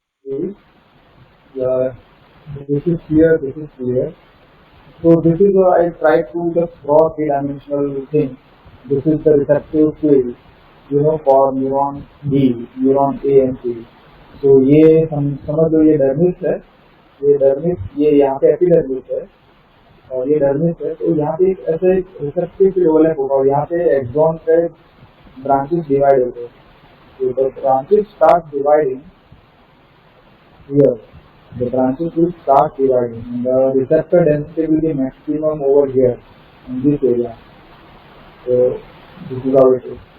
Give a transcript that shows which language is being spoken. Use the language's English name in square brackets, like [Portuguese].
[English] Uh, this is clear, this is clear. So this is why I try to just draw three-dimensional thing. This is the receptive field, for neuron B, neuron A and C. [Hindi] So ये समझ लो ये dermis है, ये dermis ये यहाँ पे epidermis है और ये डर्मिस है, तो यहाँ पे एक ऐसे एक रिसेप्टिव फील्ड ओवरलैप होगा और यहाँ पे एक्सॉन पे ब्रांचेस डिवाइड होते हैं. [English] So the branches start dividing here. The branches will start dividing and the receptor density will be maximum over here in this area. So this is how it is.